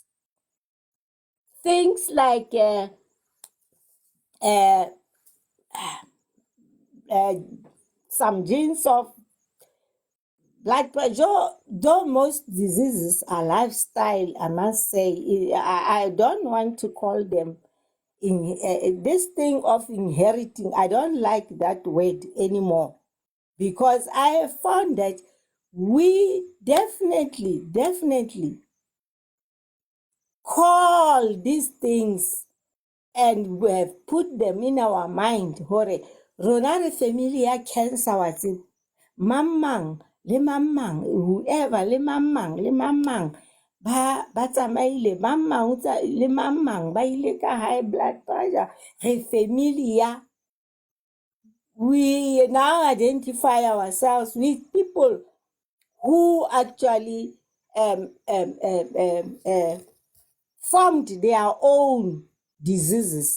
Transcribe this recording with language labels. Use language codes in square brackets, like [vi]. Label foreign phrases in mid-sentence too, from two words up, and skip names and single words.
[en] Things like uh, some genes of blood pressure, though most diseases are lifestyle, I must say, I don't want to call them this thing of inheriting. I don't like that word anymore because I have found that we definitely call these things and we have put them in our mind. [st] Hore, rona re family ya cancer watsi. Mamang, le mamang, whoever, le mamang, ba tsamaile, mamang, le mamang, ba ile ka [en] high blood pressure. [st] Re familia. [en] We now identify ourselves with people who actually formed their own diseases.